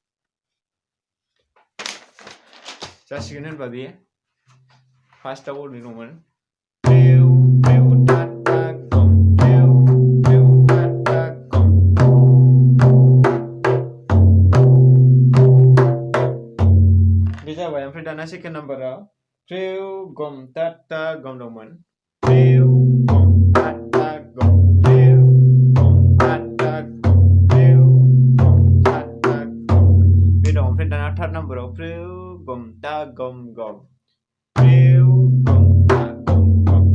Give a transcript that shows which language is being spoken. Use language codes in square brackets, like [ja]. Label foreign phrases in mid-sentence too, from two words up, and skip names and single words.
[brx] जासिगोन होनबा बे फार्स्टआव ओरैनो दंमोन प्रिउ प्रिउ टाटा गम प्रिउ प्रिउ टाटा गम बे जाबाय ओमफ्राय दाना सेकेन्ड नाम्बाराव प्रिउ गम टाटा गम दंमोन प्रिउ गम टाटा गम प्रिउ गम टाटा गम प्रिउ गम टाटा गम बे दं ओमफ्राय दाना थार्ड नाम्बाराव प्रिउ गम ता गम गम प्रिउ गम ता गम